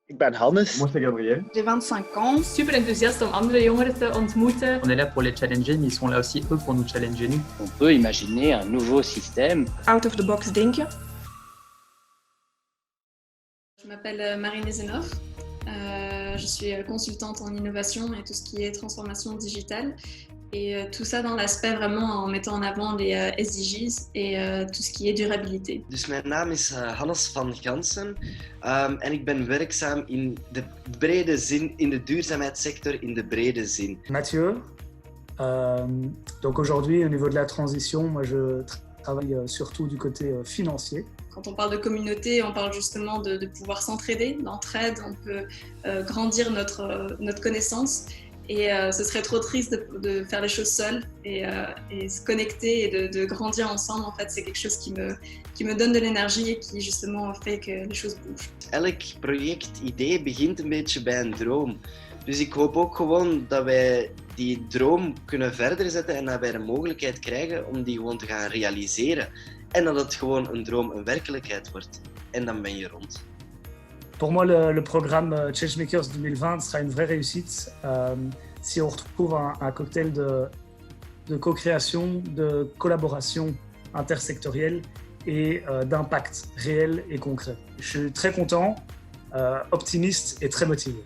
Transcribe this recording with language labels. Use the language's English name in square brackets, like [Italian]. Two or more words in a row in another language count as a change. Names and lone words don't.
[Dutch] Ik ben Hannes. [French] Moi, c'est Gabriel. J'ai 25 ans. [Dutch] Super enthousiaste om andere jongeren te ontmoeten. [French] On est là pour les challenger, mais ils sont là aussi eux pour nous challenger nous. On peut imaginer un nouveau système. [English] Out of the box denken. [French] Je m'appelle Marine Zenov. Je suis consultante en innovation et tout ce qui est transformation digitale. Et tout ça dans l'aspect vraiment en mettant en avant les SDGs et tout ce qui est durabilité. [Dutch] Dus mijn naam is Hannes van Gansen en ik ben werkzaam in de brede zin, in de duurzaamheidssector in de brede zin. [French] Mathieu, donc aujourd'hui au niveau de la transition, moi je travaille surtout du côté financier. Quand on parle de communauté, on parle justement de pouvoir s'entraider, d'entraide, on peut grandir notre connaissance. Et ce serait trop triste de faire les choses seuls et se connecter et de grandir ensemble. En fait, c'est quelque chose qui me donne de l'énergie et qui justement fait que les choses bougent. [Dutch] Elk projectidee begint een beetje bij een droom. Dus ik hoop ook gewoon dat wij die droom kunnen verder zetten en dat wij de mogelijkheid krijgen om die gewoon te gaan realiseren. En dat het gewoon een droom een werkelijkheid wordt. En dan ben je rond. [French] Pour moi, le programme Changemakers 2020 sera une vraie réussite si on retrouve un cocktail de co-création, de collaboration intersectorielle et d'impact réel et concret. Je suis très content, optimiste et très motivé.